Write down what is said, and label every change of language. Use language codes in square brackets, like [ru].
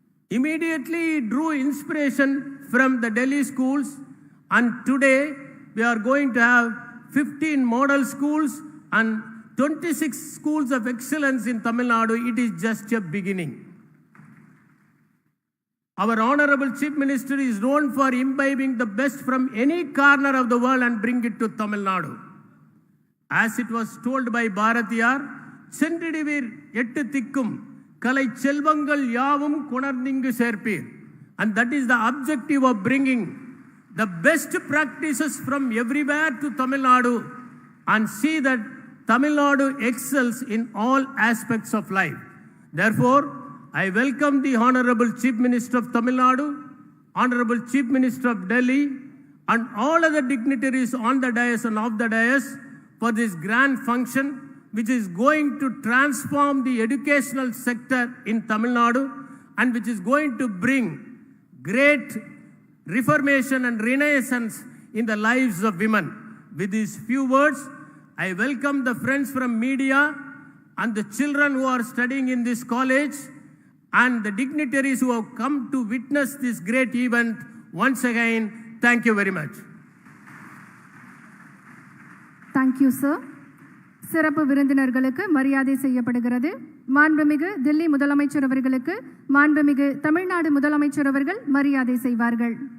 [en] Immediately he drew inspiration from the Delhi schools, and today we are going to have 15 model schools and 26 schools of excellence in Tamil Nadu. It is just a beginning. Our Honorable Chief Minister is known for imbibing the best from any corner of the world and bring it to Tamil Nadu. As it was told by Bharatiyar, [ta] சென்றிடுவீர் எட்டு திக்கும் கலை செல்வங்கள் யாவும் குணர்ந்திங்கு சேர்ப்பீர். [en] And that is the objective of bringing the best practices from everywhere to Tamil Nadu and see that Tamil Nadu excels in all aspects of life. Therefore, I welcome the Honorable Chief Minister of Tamil Nadu, Honorable Chief Minister of Delhi, and all other dignitaries on the dais and off the dais for this grand function, which is going to transform the educational sector in Tamil Nadu and which is going to bring great reformation and renaissance in the lives of women. With these few words, I welcome the friends from media and the children who are studying in this college and the dignitaries who have come to witness this great event. Once again, thank you very much. Thank you, sir. [ta] சிறப்பு விருந்தினர்களுக்கு மரியாதை செய்யப்படுகிறது. மாண்புமிகு தில்லி முதலமைச்சர் அவர்களுக்கு மாண்புமிகு தமிழ்நாடு முதலமைச்சர் அவர்கள் மரியாதை செய்வார்கள்.